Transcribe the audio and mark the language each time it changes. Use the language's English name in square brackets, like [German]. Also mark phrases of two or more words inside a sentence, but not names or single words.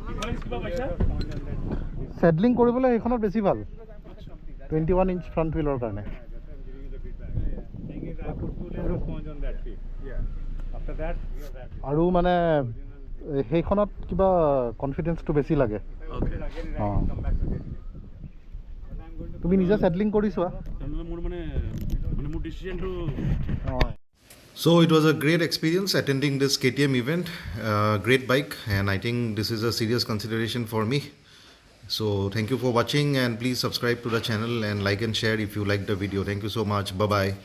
[Assamese] কিবা পাইছা? চেডলিং কৰিবলৈ সেইখনত বেছি ভাল [English] 21 inch front wheel [Assamese] কাৰণে [English] Thing is, I put 2 layers of sponge on that feet. Yeah. After that, you have that. [Assamese] আৰু মানে সেইখনত কিবা কনফিডেন্সটো বেছি লাগে [English] Okay. Again, it Ah. can come back to this. But I'm going to [Assamese] তুমি নিজে চেডলিং কৰি চোৱা তেনেহ'লে মোৰ মানে মোৰ ডিচিশ্যনটো [English] So it was a great experience attending this KTM event, great bike, and I think this is a serious consideration for me. So thank you for watching, and please subscribe to the channel and like and share if you liked the video. Thank you so much. Bye bye.